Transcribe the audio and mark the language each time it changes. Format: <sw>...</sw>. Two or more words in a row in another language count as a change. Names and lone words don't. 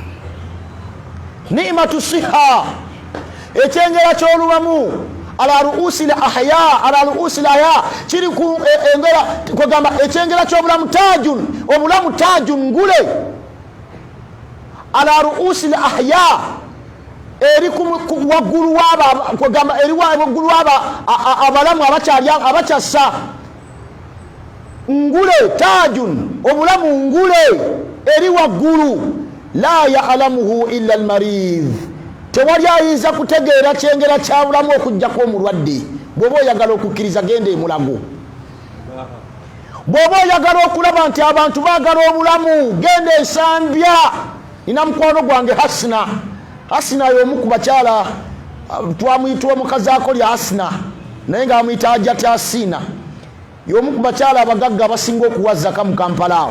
<ar>نعمة الصحة</ar> <lg>ekyengera ky'obulamu</lg> <ar>على رؤوس الأحياء, على رؤوس الأحياء</ar> <lg>kiri ku engera kugamba ekyengera ky'obulamu tajun, obulamu tajun ngule</lg> <ar>على رؤوس الأحياء</ar> <lg>eri waggulu waba kugamba eri waggulu waba abalamu abakyassa ngule tajun, obulamu ngule eri waggulu.</lg> <ar>لا يعلمه إلا المريض,</ar> <lg>tewali ayinza kutegeera kyengera kya bulamu okujjako omulwadde. Bw'oba oyagala okukkiriza genda emulago. Bw'oba oyagala okulaba nti abantu baagala obulamu genda ensambya. Nina mukwano gwange Hasina y'omu ku bakyala twamuyitwa omukazi akolya Hasina naye nga amuyita Ajati Hasina, y'omu ku bakyala abagagga abasinga okuwazaka mu Kampala awo.</lg>